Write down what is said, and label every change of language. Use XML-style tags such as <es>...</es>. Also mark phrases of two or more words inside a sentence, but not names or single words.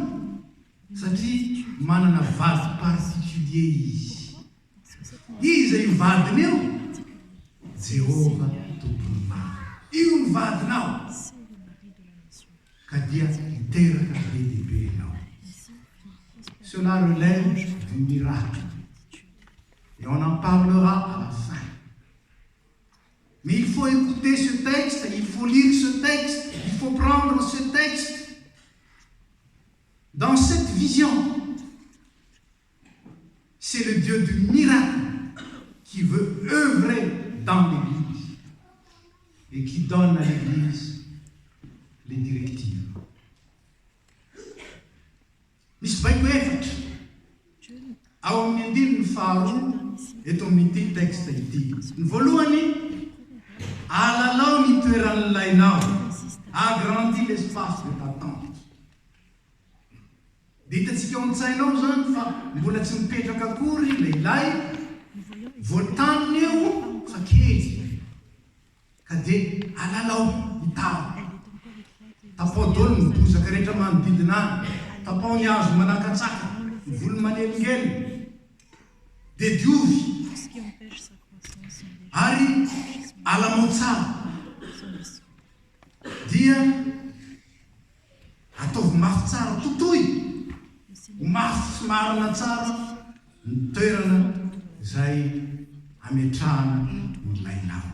<mg>Satria manana vady partikulier izy. Izy io vadiny eo, Jehova tompony maro. Io ny vadinao, ka dia miteraka be lehibe ianao.</mg> <fr>Cela relève du miracle. Et on en parlera à la fin. Mais il faut écouter ce texte, il faut lire ce texte, il faut prendre ce texte dans cette vision. C'est le Dieu du miracle qui veut œuvrer dans l'Église et qui donne à l'Église les directives.</fr> <mg>Misy baiko efatra ao amin'ny andininy faharoa eto amin'ity texte ity. Ny voalohany, alalao ny toeran'ny lainao,</mg> <fr>agrandis l'espace de ta tente.</fr> <mg>Dia hitatsika ao an-tsainao zany fa mbola tsy mipetraka akory lehilahy, voataniny eo fa kely, ka dia alalao hitao. Tapao dolo ny bozaka rehetra manodidina any, tapao ny hazo manakatsaka, ny volo manelingely, dia diovy, ary alamao tsara, dia ataovy mafy tsara totoy, ho mafy sy marina tsara ny toerana izay ametrahana ny lainao.</mg>